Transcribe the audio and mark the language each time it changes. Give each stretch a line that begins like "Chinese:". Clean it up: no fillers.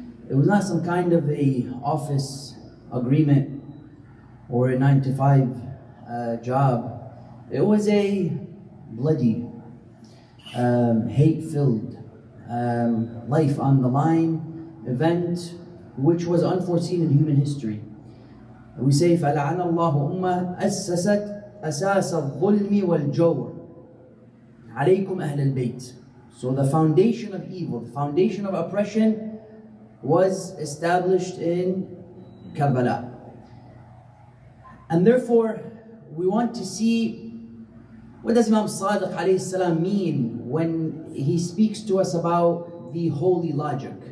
English: It was not some kind of a office agreement or a 9-to-5 job. It was a bloody, hate-filled, life on the line event which was unforeseen in human history. We say
Arabic: فَلَعَنَ اللَّهُ أُمَّةً أَسَّسَتْ أَسَاسَ الظُّلْمِ وَالْجَوْرِ عَلَيْكُمْ أَهْلَ الْبَيْتِ.
English: So the foundation of evil, the foundation of oppression was established in Karbala. And therefore, we want to see, what does Imam Sadiq alayhi salam mean when he speaks to us about the holy logic?